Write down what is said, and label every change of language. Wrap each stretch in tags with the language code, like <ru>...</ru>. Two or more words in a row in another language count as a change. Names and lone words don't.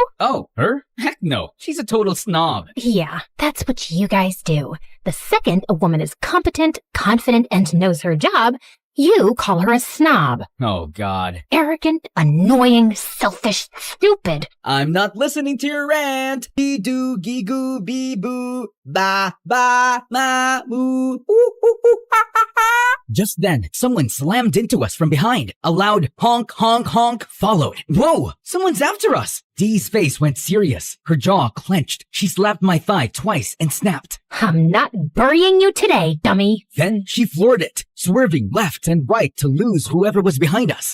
<en>Oh, her? Heck no. She's a total snob. Yeah, that's what you guys do. The second a woman is competent, confident, and knows her job, you call her a snob. Oh, God. Arrogant, annoying, selfish, stupid. I'm not listening to your rant. Dee-doo-gee-goo, bee-boo, ba-ba-ma-moo, ooh-ooh-ooh-ha-ha-ha. Just then, someone slammed into us from behind. A loud honk, honk, honk followed. Whoa! Someone's after us! Dee's face went serious. Her jaw clenched. She slapped my thigh twice and snapped. I'm not burying you today, dummy. Then she floored it, swerving left and right to lose whoever was behind us.</en>